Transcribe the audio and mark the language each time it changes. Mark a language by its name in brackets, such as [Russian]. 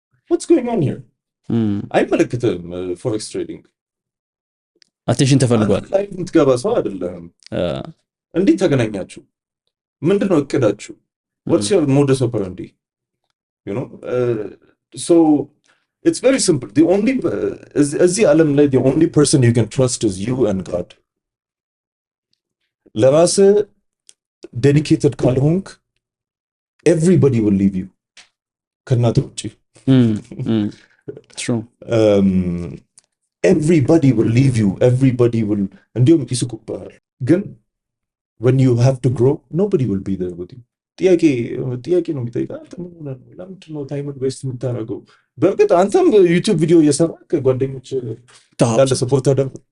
[English] What's going on here? [Amharic] አይመለከትም [English] Forex trading. [Amharic] አቴንሽን ተፈልጓል። ላይ የምትገባ ሰው አይደለም። እንዴት ተገናኛችሁ? ምንድነው እቅዳችሁ? [English] What's your modus operandi? You know? So it's very simple. The only [Amharic] እዚህ ዓለም ላይ [English] the only person you can trust is you and God. [Amharic] ለራስህ [English] dedicated [Amharic] ካልሆንክ [English] everybody will leave you. [Amharic] ከእናንተ ውጪ [English] true. Everybody will leave you. Everybody will [Amharic] እንዲሁም ይስቁብሃል። ግን [English] when you have to grow, nobody will be there with you. [Amharic] ጥያቄ ነው የሚጠይቀው። አንተ ምን ሆነህ ነው? ለምንድን ነው ታይምን ዌስት የምታደርገው? በእርግጥ አንተም ዩቲዩብ ቪዲዮ እየሰራህ ጓደኞች እንዳለ ሰፖርት አደረግ።